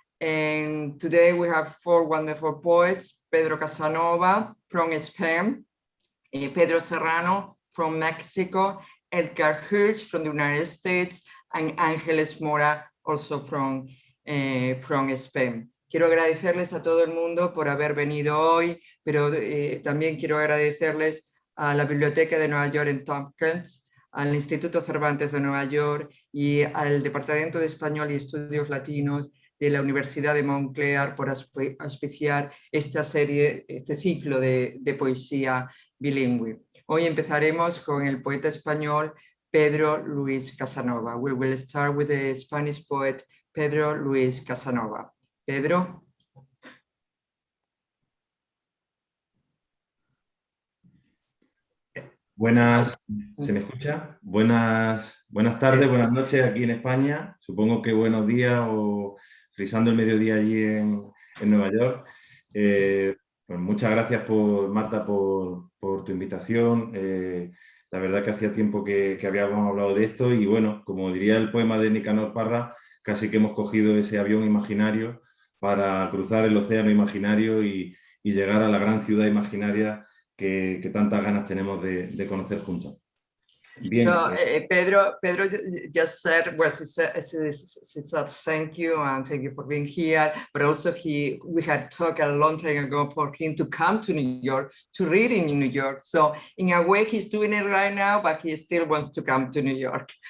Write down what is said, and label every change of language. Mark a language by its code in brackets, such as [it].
[en] And today we have 4 wonderful poets: Pedro Casanova from Spain, Pedro Serrano from Mexico, Edgar Hirsch from the United States, and Ángeles Mora also from Spain. [es] Quiero agradecerles a todo el mundo por haber venido hoy, pero también quiero agradecerles a la Biblioteca de Nueva York en Tompkins, al Instituto Cervantes de Nueva York y al Departamento de Español y Estudios Latinos de la Universidad de Montclair por auspiciar esta serie, este ciclo de poesía bilingüe. Hoy empezaremos con el poeta español Pedro Luis Casanova. [en] We will start with the Spanish poet Pedro Luis Casanova. Pedro. [es] Buenas, ¿se me escucha? Buenas tardes, buenas noches aquí en España. Supongo que buenos días o frisando el mediodía allí en Nueva York. Pues muchas gracias, Marta, por tu invitación. La verdad que hacía tiempo que habíamos hablado de esto y bueno, como diría el poema de Nicanor Parra, casi que hemos cogido ese avión imaginario para cruzar el océano imaginario y llegar a la gran ciudad imaginaria que tantas ganas tenemos de conocer juntos. Bien. [en] So, Pedro just said, well, she said thank you and thank you for being here, but also we had talked a long time ago for him to come to New York, to read in New York. So in a way, he's doing it right now, but he still wants to come to New York.